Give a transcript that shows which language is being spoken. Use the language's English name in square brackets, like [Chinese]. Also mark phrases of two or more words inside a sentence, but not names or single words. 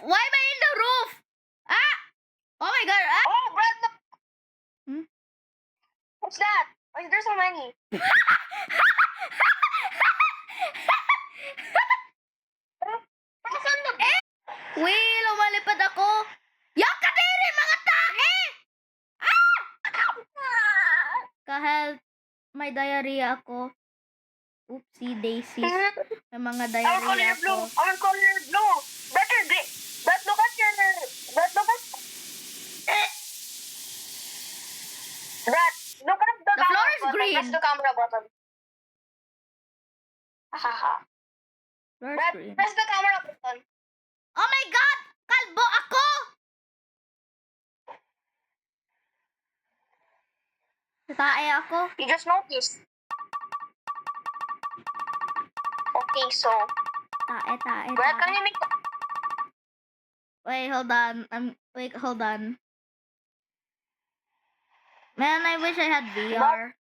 [English] Why am I in the roof? Ah! Oh my god, ah! Oh, Brad, look. Hmm? What's that? Why is there so many? Wait, [Filipino] lumalipad ako! Yak kadiri, mga tae! Ah! Kahel, may diarrhea ako. [English] Oopsie daisies. [Filipino] May mga [English] Our [Filipino] diarrhea [English] color blue. [Filipino] ako. [English] Our color blue. Better green. But look at your... But look at... Brad, look at the The floor camera is button. green. Press the camera button. Hahaha. Floor is Brad, green. press the camera button. Oh my god! [Filipino] Kalbo ako! Tae ako. [English] You just noticed. Okay, so... [Filipino] Tae. [English] Brad, can you make... Wait, hold on. Hold on. Man, I wish I had VR.